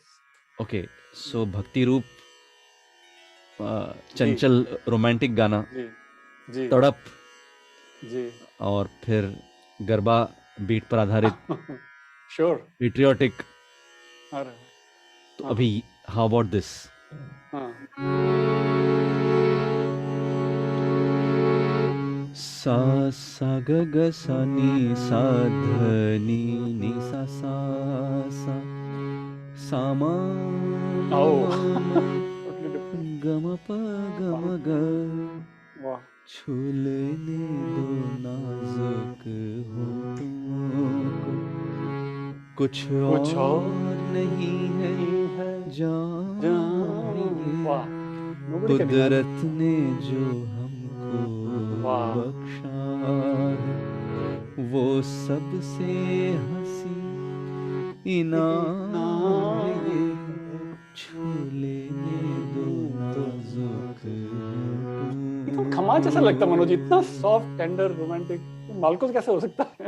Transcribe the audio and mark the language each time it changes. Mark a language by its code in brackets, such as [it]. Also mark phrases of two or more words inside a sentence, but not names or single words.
[hi] ओके। सो भक्ति रूप, जी चंचल रोमांटिक गाना, जी जी तड़प, जी, और फिर गरबा बीट पर आधारित श्योर। पेट्रियोटिक। अरे तो हाँ [en] अभी how about this? [hi] हाँ, सा सा ग ग सा नी सा ध नी नी सा सा सा सा मा आओ मा मा [en] totally different, ग म प ग म ग, [hi] वाह। छू लेने दो नाजुक होठों को, कुछ कुछ और और नहीं है है जान जान, ये, वाह, [en] nobody can imagine, [hi] कुदरत ने जो हमको वाह। बख्शा है, वो सबसे हंसी इनाम है ये, छू लेने दो नाजुक एकदम खमाज जैसा लगता है मनोज, इतना [en] soft tender romantic, [hi] मालकोस कैसे हो सकता है?